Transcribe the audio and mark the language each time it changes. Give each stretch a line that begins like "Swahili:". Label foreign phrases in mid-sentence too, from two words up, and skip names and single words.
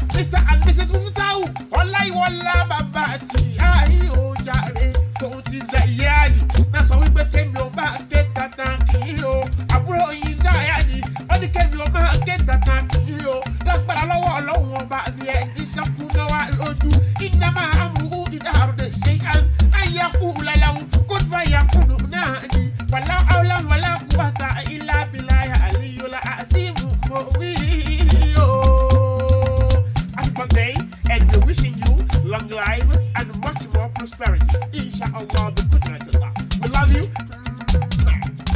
English: Mister and Missus
Yoruba: Mufutau Ọláyíwọlá bàbá àti ayé o jàre. Tòun ti Zayed, náà sọ wípé kémi ò bá ké tantan kì í o. Àbúrò yín Zayed, ó ní kémi ò bá ké tantan kì í o. Lágbára lọ́wọ́ Ọlọ́run ọba mi, ẹ̀ ní ṣekú má wá lójú.
Arabic: إنما أمره إذا أراد شيئا أن يقول له كن فيكون
Yoruba: náà ni.
Arabic: ولا حول ولا قوة إلا بالله العلي العظيم.
Yoruba: Mo wí o.
English: Happy birthday, and we're wishing you long life and much more prosperity. Inshallah, the good night Allah. We love you.